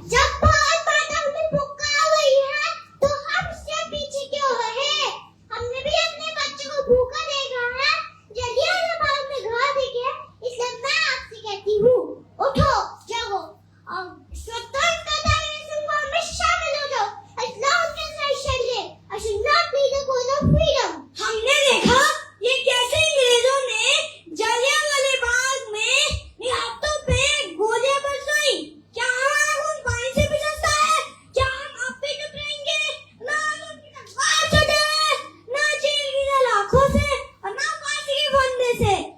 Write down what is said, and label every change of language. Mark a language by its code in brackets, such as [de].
[hi] जब भारत माता हमें पुकार रही है तो हम उससे पीछे क्यों रहे? हमने भी अपने बच्चों को भूखा देखा है, जल्दी आने बाद में घर देखे। इसलिए मैं आपसे कहती हूँ, उठो, जागो और स्वतंत्रता दिवस को हमें शामिल हो जाओ। [en] As long as I shall live, I shall not be the cause of freedom. [hi] हमने देखा ये कैसे अंग्रेजों ने जलियांवाला बाग में निहत्थों पे गोलियां बरसाई। क्या हमारा खून पानी से भी सस्ता है? क्या हम अब भी चुप रहेंगे? ना हम उनकी तलवार से डरे, ना जेल की सलाखों से और ना फांसी के फंदे से।